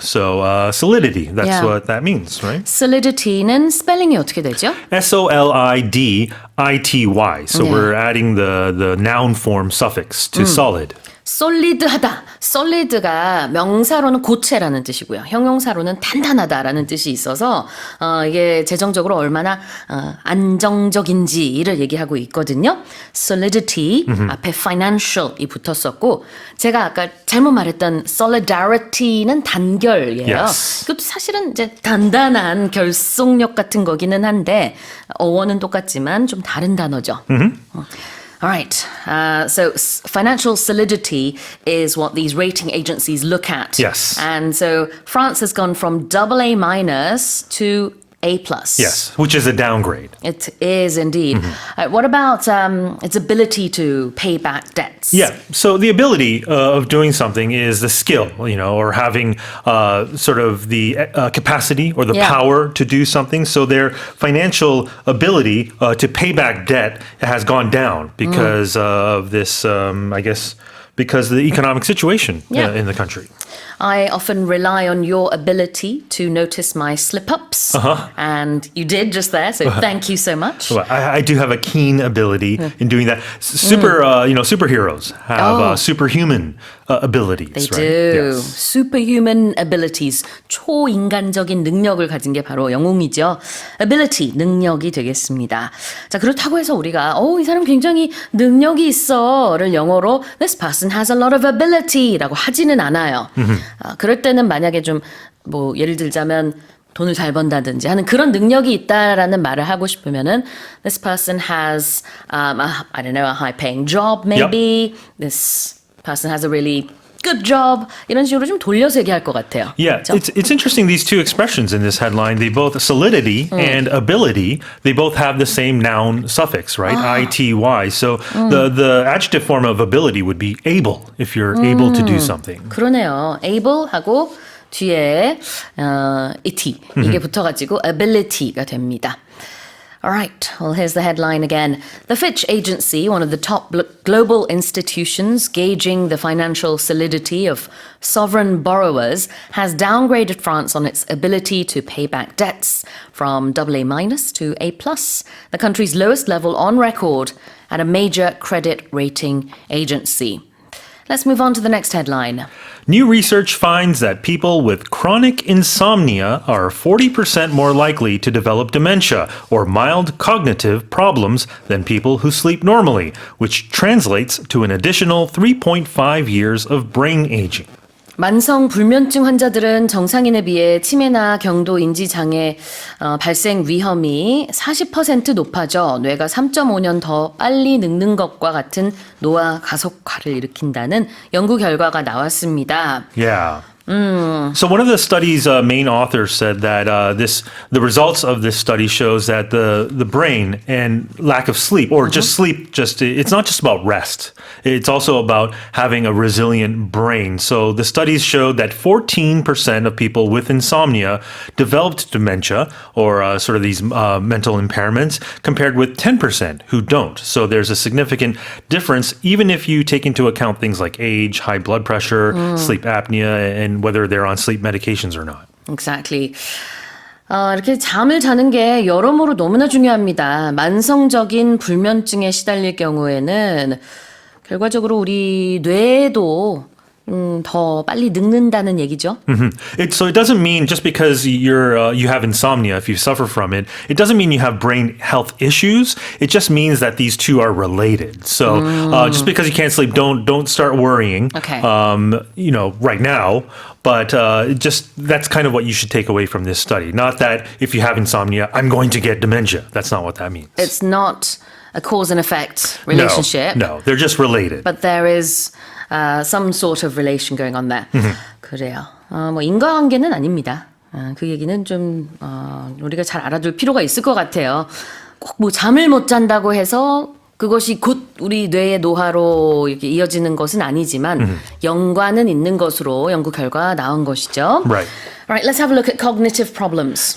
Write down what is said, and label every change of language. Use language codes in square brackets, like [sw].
[en] So solidity, that's what that means, right? [ko] Solidity는 스펠링이 어떻게 되죠? [en] solidity. So we're adding the noun form suffix to solid. [ko] solid하다. solid가 명사로는 고체라는 뜻이고요. 형용사로는 단단하다라는 뜻이 있어서 이게 재정적으로 얼마나 안정적인지를 얘기하고 있거든요. solidity 앞에 financial이 붙었었고 제가 아까 잘못 말했던 solidarity는 단결이에요. [en] Yes. [ko] 그것도 사실은 이제 단단한 결속력 같은 거기는 한데 어원은 똑같지만 좀 다른 단어죠. [en] All right. So financial solidity is what these rating agencies look at. Yes. And so France has gone from AA minus to A+. Yes, which is a downgrade. It is indeed. What about its ability to pay back debts? Yeah. So the ability of doing something is the skill, or having sort of the capacity or the power to do something. So their financial ability to pay back debt has gone down because of this, I guess, because of the economic situation in the country. I often rely on your ability to notice my slip-ups. And you did just there, so thank you so much. Well, I do have a keen ability in doing that. Superheroes have superhuman abilities. They right? do. Yes. Superhuman abilities. [ko] 초인간적인 능력을 가진 게 바로 영웅이죠. ability, 능력이 되겠습니다. 자, 그렇다고 해서 우리가 이 사람 굉장히 능력이 있어를 영어로 [en] This person has a lot of ability [ko] 라고 하지는 않아요. 그럴 때는 만약에 좀 예를 들자면 돈을 잘 번다든지 하는 그런 능력이 있다라는 말을 하고 싶으면은 [en] This person has I don't know, a high-paying job maybe. This person has a really good job. [ko] 이런 식으로 좀 돌려서 얘기할 것 같아요. [en] Yeah, [ko] 그렇죠? [en] it's interesting, these two expressions in this headline, they both, solidity and ability, they both have the same noun suffix, right? ity. So the adjective form of ability would be able, if you're able to do something. [ko] 그러네요. able하고 뒤에 it 이게 붙어가지고 ability가 됩니다. [en] All right, well, here's the headline again. The Fitch Agency, one of the top global institutions gauging the financial solidity of sovereign borrowers, has downgraded France on its ability to pay back debts from AA minus to A+, the country's lowest level on record at a major credit rating agency. Let's move on to the next headline. New research finds that people with chronic insomnia are 40% more likely to develop dementia or mild cognitive problems than people who sleep normally, which translates to an additional 3.5 years of brain aging. 만성 불면증 환자들은 정상인에 비해 치매나 경도 인지 장애 발생 위험이 40% 높아져 뇌가 3.5년 더 빨리 늙는 것과 같은 노화 가속화를 일으킨다는 연구 결과가 나왔습니다. Yeah. So one of the study's main authors said that the results of this study shows that the brain and lack of sleep or just sleep it's not just about rest. It's also about having a resilient brain. So the studies showed that 14% of people with insomnia developed dementia or sort of these mental impairments compared with 10% who don't. So there's a significant difference even if you take into account things like age, high blood pressure, sleep apnea, and whether they're on sleep medications or not. Exactly. 이렇게 잠을 자는 게 여러모로 너무나 중요합니다. 만성적인 불면증에 시달릴 경우에는 결과적으로 우리 뇌도 더 빨리 늙는다는 얘기죠. So it doesn't mean just because you have insomnia, if you suffer from it, it doesn't mean you have brain health issues. It just means that these two are related. So just because you can't sleep, don't start worrying. Okay. Right now. But just that's kind of what you should take away from this study. Not that if you have insomnia, I'm going to get dementia. That's not what that means. It's not a cause and effect relationship. No, they're just related. But there is some sort of relation going on there. [ko] 그래요. 뭐 인과관계는 아닙니다. 그 얘기는 좀 우리가 잘 알아둘 필요가 있을 것 같아요. 꼭 뭐 잠을 못 잔다고 해서 그것이 곧 우리 뇌의 노화로 이렇게 이어지는 것은 아니지만 연관은 있는 것으로 연구 결과가 나온 것이죠. [en] Right. All right, let's have a look at cognitive problems.